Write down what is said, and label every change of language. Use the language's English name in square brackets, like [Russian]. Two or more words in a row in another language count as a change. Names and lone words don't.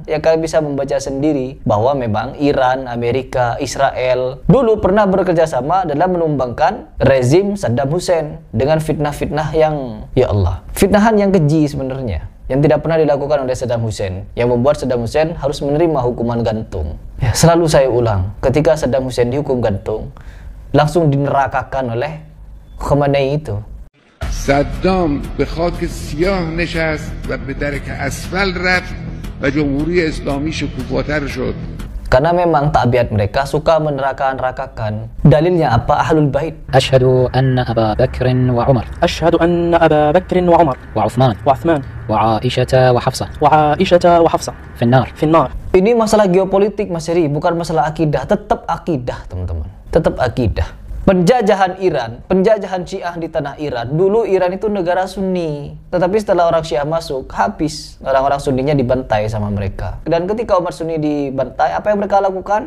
[Indonesian] Ya kalian bisa membaca sendiri bahwa memang Iran, Amerika, Israel dulu pernah bekerja sama dalam menumbangkan rezim Saddam Hussein dengan fitnah-fitnah yang, [Arabic] يا الله, [Indonesian] fitnahan yang keji sebenarnya, yang tidak pernah dilakukan oleh Saddam Hussein, yang membuat Saddam Hussein harus menerima hukuman gantung. Ya, selalu saya ulang, ketika Saddam Hussein dihukum gantung, langsung dinerakakan oleh Khomeini itu. [Persian] صدام به خاک سیاه نشست و به درک اسفل رفت و جمهوری اسلامی شکوفاتر شد. [Indonesian] Karena memang tabiat mereka suka meneraka-nerakakan. Dalilnya apa? [Arabic] أهل البيت. أشهد أن أبا بكر وعمر أشهد أن أبا بكر وعمر وعثمان وعائشة وحفصة وعائشة وحفصة في النار. [Indonesian] Ini masalah geopolitik, Mas Heri, bukan masalah akidah. Tetap akidah, teman-teman. Tetap akidah. Penjajahan Iran, penjajahan Syiah di tanah Iran. Dulu Iran itu negara Sunni. Tetapi setelah orang Syiah masuk, habis. Orang-orang Sunninya dibantai sama mereka. Dan ketika umat Sunni dibantai, apa yang mereka lakukan?